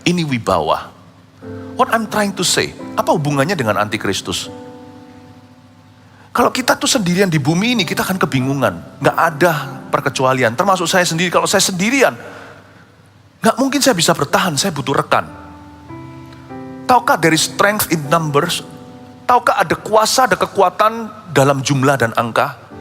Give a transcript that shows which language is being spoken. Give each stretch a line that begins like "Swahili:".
Indonesian: Ini wibawa.
English: What I'm trying to say,
Indonesian: apa hubungannya dengan antikristus? Kalau kita tuh sendirian di bumi ini, kita akan kebingungan. Gak ada perkecualian, termasuk saya sendiri. Kalau saya sendirian, gak mungkin saya bisa bertahan, saya butuh rekan. Tahukah
English: there is strength in numbers?
Indonesian: Tahukah ada kuasa, ada kekuatan dalam jumlah dan angka?